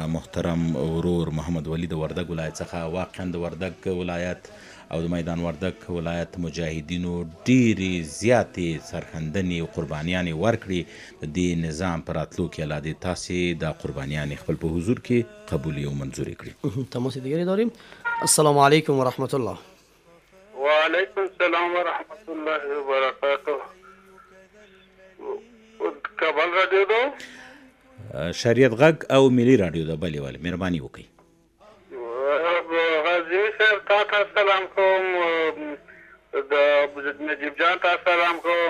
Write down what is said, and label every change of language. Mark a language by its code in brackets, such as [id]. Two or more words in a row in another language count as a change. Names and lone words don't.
[ps] محترم ورور محمد ولی د وردګ ولایت څخه. واقعا د وردګ ولایت او د میدان وردګ ولایت مجاهدینو ډېرې زیاتې سرښندنې او قربانیانې ورکړي. د دې نظام په راتلو کې الله دې تاسې دا قربانیانې خپل په حضور کې قبولې او منظورې کړي. [fa] تماس دیگری داریم. [ar] السلام علیکم و رحمت الله. وعلیکم السلام و رحمت الله وبرکاته. [fa] کابل رادیو دو [ps] شریعت غږ او ملي رادیو د بلې والي مهرباني وکړئ. غازي صاحب تا ته سلام کوم، د نجیب جان ته سلام کوم.